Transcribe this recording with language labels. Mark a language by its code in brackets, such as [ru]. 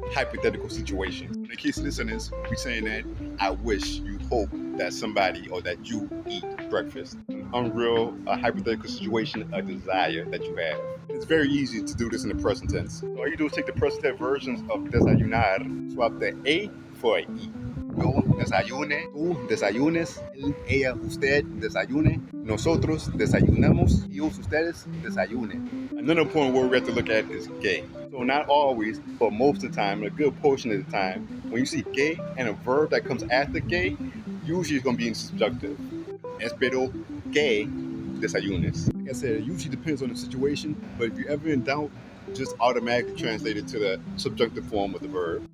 [en] Hypothetical situations. In the case of this sentence, we're saying that I wish, you hope that somebody or that you eat breakfast. An unreal, hypothetical situation, a desire that you have. It's very easy to do this in the present tense. So all you do is take the present tense versions of desayunar, swap the A for an E. [es] Yo desayune, tú desayunes, él, ella, usted desayune, nosotros desayunamos, ellos, ustedes desayunen. [en] Another point where we have to look at is que. So not always, but most of the time, a good portion of the time, when you see que and a verb that comes after que, usually it's going to be in subjunctive. [es] Espero que desayunes. [en] Like I said, it usually depends on the situation, but if you're ever in doubt, just automatically translate it to the subjunctive form of the verb.